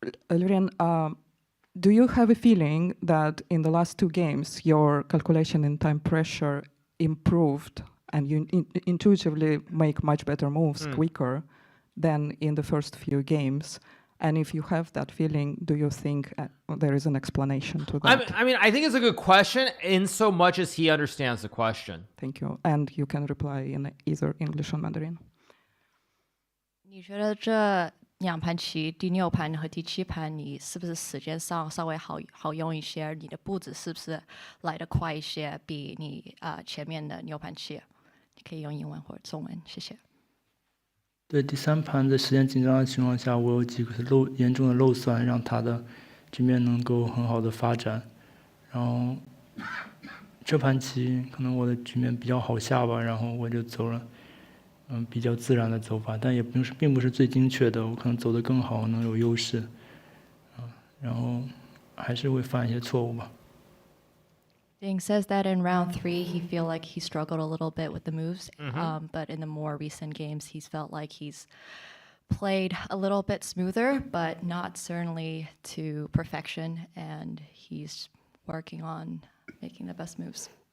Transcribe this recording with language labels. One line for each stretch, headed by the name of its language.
English: Liren, do you have a feeling that in the last two games, your calculation in time pressure improved and you intuitively make much better moves quicker than in the first few games? And if you have that feeling, do you think there is an explanation to that? I mean, I think it's a good question in so much as he understands the question. Thank you. And you can reply in either English or Mandarin.
Chinese: 你觉得这两盘棋，第六盘和第七盘，你是不是时间上稍微好用一些？你的步子是不是来得快一些，比你前面的六盘棋？你可以用英文或者中文，谢谢。对，第三盘在时间紧张的情况下，我有几个严重的漏算，让他的局面能够很好的发展。然后这盘棋可能我的局面比较好下吧，然后我就走了比较自然的走法，但也并不是最精确的，我可能走得更好，能有优势。然后还是会犯一些错误吧。
English: Ding says that in round 3, he feel like he struggled a little bit with the moves, but in the more recent games, he's felt like he's played a little bit smoother, but not certainly to perfection, and he's working on making the best moves.